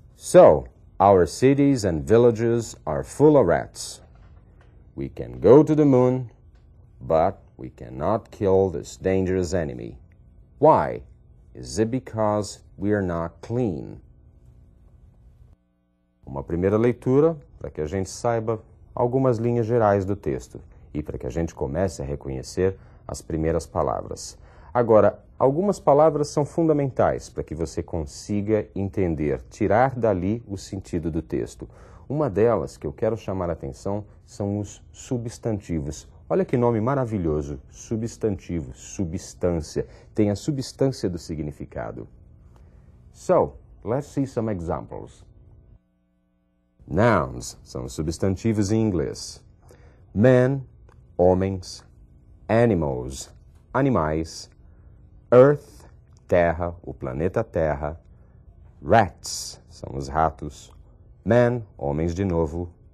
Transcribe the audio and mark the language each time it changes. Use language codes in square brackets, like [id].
[en] So, our cities and villages are full of rats. We can go to the moon, but we cannot kill this dangerous enemy. Why? Is it because we are not clean? [pt] Uma primeira leitura para que a gente saiba algumas linhas gerais do texto e para que a gente comece a reconhecer as primeiras palavras. Agora, algumas palavras são fundamentais para que você consiga entender, tirar dali o sentido do texto. Uma delas que eu quero chamar a atenção são os substantivos. Olha que nome maravilhoso, substantivo, substância, tem a substância do significado. [en] So, let's see some examples. [pt] Nouns são os substantivos em inglês. Men, homens. Animals, animais. Earth, terra, o planeta Terra. Rats, são os ratos. Men, homens de novo.